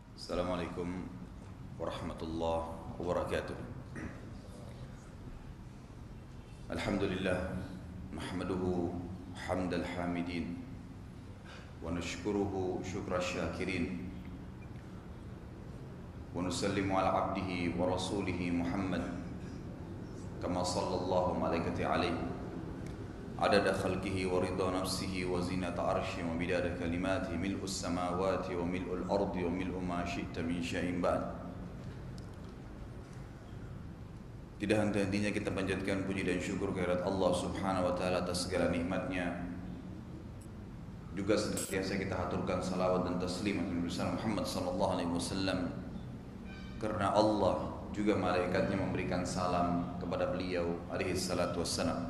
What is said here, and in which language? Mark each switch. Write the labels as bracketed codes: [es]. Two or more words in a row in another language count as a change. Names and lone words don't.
[ar] السلام عليكم ورحمة الله وبركاته. الحمد لله نحمده حمد الحامدين ونشكره شكر الشاكرين ونسلم على عبده ورسوله محمد كما صلى الله ملائكته عليه عدد خلقه ورضا نفسه وزنة عرشه ومداد كلماته ملء السماوات وملء الأرض وملء ما شئت من شيء بعد. [id] Tidak henti-hentinya kita panjatkan puji dan syukur kehadirat Allah [ar] سبحانه وتعالى [id] atas segala nikmatnya. Juga senantiasa kita haturkan salawat dan taslim atas Nabi Muhammad [ar] صلى الله عليه وسلم, [id] karena Allah juga malaikatnya memberikan salam kepada beliau [ar] عليه الصلاة والسلام.